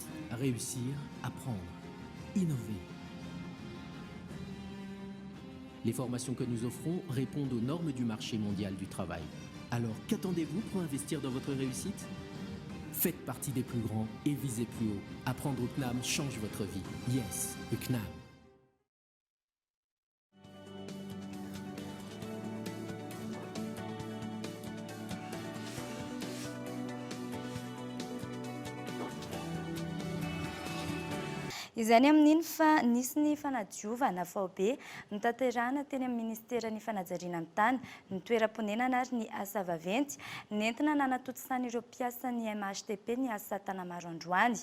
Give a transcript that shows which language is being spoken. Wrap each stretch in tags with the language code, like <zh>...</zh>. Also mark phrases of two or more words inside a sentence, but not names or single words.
<fr>Réussir, apprendre, innover. Les formations que nous offrons répondent aux normes du marché mondial du travail. Alors qu'attendez-vous pour investir dans votre réussite ? Faites partie des plus grands et visez plus haut. Apprendre au CNAM change votre vie. Yes, le CNAM.</fr> <mg>Izany amin'iny fa nisy ny fanadiovana faobe notanterahana teny amin'ny ministera ny fanajariana ny tany ny toeram-ponenana ary ny asa vaventy nentina nanatotosany ireo mpiasa ny MHTP ny asa tanamaro androany.</mg>